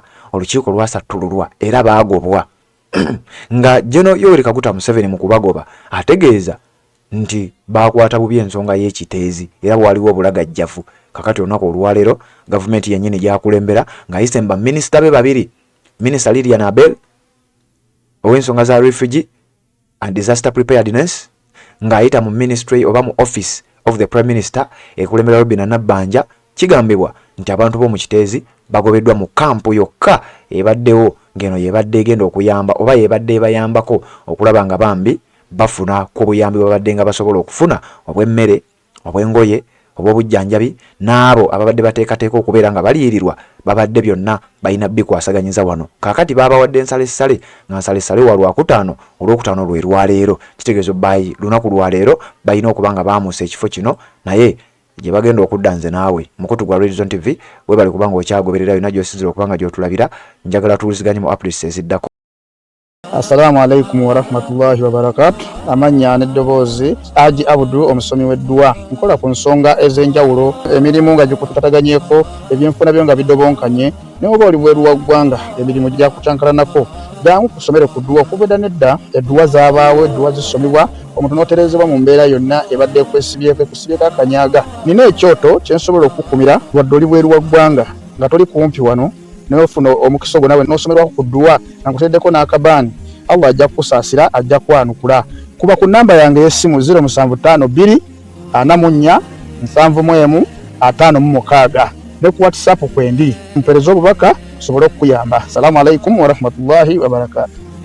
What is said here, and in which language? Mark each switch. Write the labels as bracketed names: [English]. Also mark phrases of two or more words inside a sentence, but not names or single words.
[Ganda] Olukiiko lwasattululwa era baagobwa nga General Yoweri Kaguta Museveni mu kubagoba ategeeza nti bakwata bubi ensonga y'Ekiteezi era waliwo obulagajjavu. Kakati olunaku olwaleero gavumenti yennyini gyakulembera ng'ayise baminisita be babiri, Minisita Lilian Abel ow'ensonga za [English] refugee and disaster preparedness [Ganda] ng'ayita mu ministry oba mu office of the Prime Minister ekulembera Robina Nabbanja. Kigambibwa nti abantu b'omu Kiteezi bagobeddwa mu kampu yokka ebaddewo ngeno yebadde egenda okuyamba oba yebadde ebayambako okulaba nga bambi bafuna ku buyambi babadde nga basobola okufuna obw'emmere, obw'engoye, obw'obujjanjabi, n'abo ababadde bateekateeka okubeera nga baliyirirwa babadde byonna balina bikwasaganyiza wano. Kaakati babawadde ensalessale nga nsalessale wa Lwakutaano, Olwokutaano lwe lwaleero. Kitegeezo bayi lunaku lwaleero balina okuba nga baamuusa ekifo kino, naye gye bagenda okudda nze naawe mukutu gwa Red Zone TV webali kubanga okyagoberera yonna gy'osinzira okubanga gy'otulabira. Njagala tuwuliziganye mu updates eziddako. [Arabic] السلام عليكم ورحمة الله وبركاته. [Ganda] Amanya n'eddoboozi Haji Abdul omusomi w'eddwa. Nkola ku nsonga ez'enjawulo, emirimu nga gikutataganyeko, ebyenfuna byo nga bidobonkanye, ne oba oli bweru wa ggwanga emirimu gya kucankalanako. Jangu kusomere ku ddwa okubeda nedda eddwa zaabaawo, eddwa zisomebwa omuntu n'oterezebwa mu mbeera yonna ebadde kwesibyeko ekusibyeko akanyaaga. Nina ekyoto kye nsobola okukumira wadde oli bweru wa ggwanga nga toli kumpi wano n'ofuna omukisa ogwo nawe n'osomerwako ku ddwa nga nkuteddeko n'akabaani. Allah ajja kukusaasira, ajja kwanukula. Kuba ku namba yange y'essimu 0752 44 71 56 ne ku WhatsApp kwendi mpereza obubaka sobole okukuyamba. [Arabic] السلام عليكم ورحمة الله وبركاته.